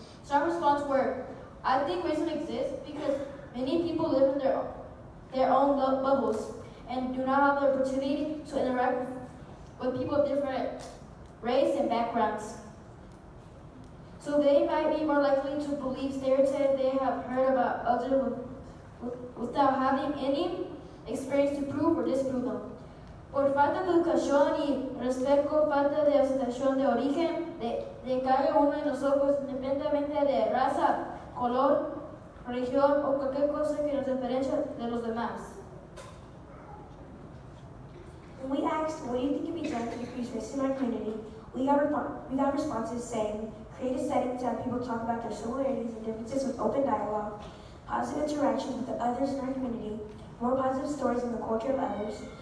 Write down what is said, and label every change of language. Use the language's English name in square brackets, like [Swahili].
[English] Some responses were, I think racism exists because many people live in their own bubbles and do not have the opportunity to interact with people of different race and backgrounds. So they might be more likely to believe stereotypes they have heard about others without having any experience to prove or disprove them. [Spanish] Por falta de educación y respeto, falta de aceptación de origen, de cada uno de nosotros, independientemente de raza, color, religión o cualquier cosa que nos diferencie de los demás. [English] When we asked, what do you think can be done to decrease racism in our community, We got responses saying, create a setting to have people talk about their similarities and differences with open dialogue, positive interaction with the others in our community, more positive stories in the culture of others.